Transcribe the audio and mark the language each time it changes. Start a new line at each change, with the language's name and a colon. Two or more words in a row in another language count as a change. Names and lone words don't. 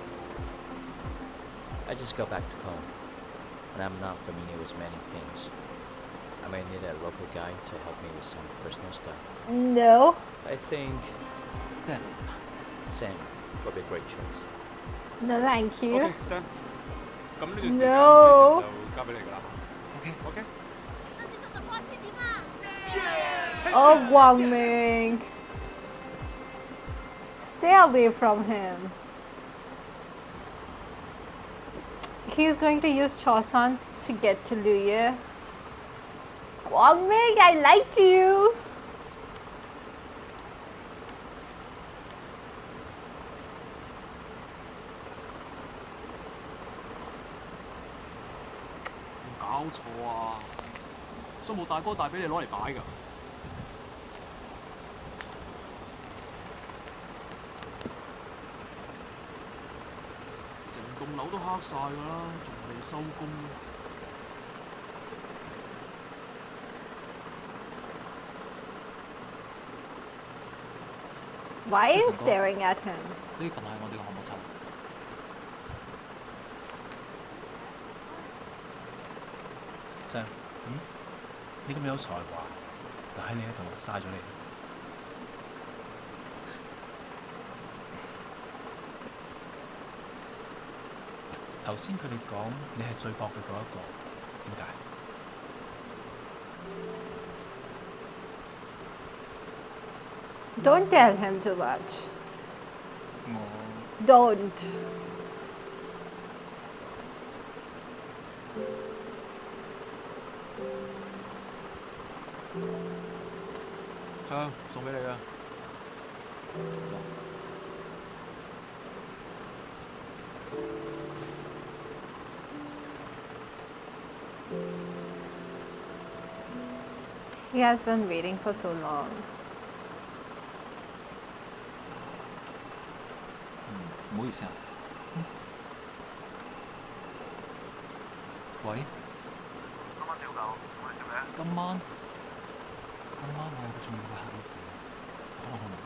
English: I just got back to Cone, and I'm not familiar with many things. I may need a local guy to help me with some personal stuff. No. I think Sam， Sam would be a great choice. No, thank you. OK Sam，
Cantonese: 咁呢段時間
English: No
Cantonese: Jason 就交俾你㗎啦。
English: OK OK。 Oh, Guangming. Stay away from him. He's going to use Chosan to get to Luya. Guangming, I liked you.
Cantonese: 有冇搞錯啊？商務大哥大俾你攞嚟擺㗎。成棟樓都黑晒㗎啦，仲未收工。
English: Why are you Jason, go. staring at him?
Cantonese: 呢份係我哋嘅項目冊。 Sam，你咁有才華，留喺你喺度嘥咗你。頭先佢哋講你係最搏嘅嗰一個，點解？
English: Don't tell him too much.
Cantonese: 我
English: Don't.
Cantonese: 唱，送俾你啊！
English: He has been waiting for so long.
Cantonese: 唔好意思啊。喂？今晚朝九，我哋做咩？今晚我有個重要嘅客要陪，可能去唔到。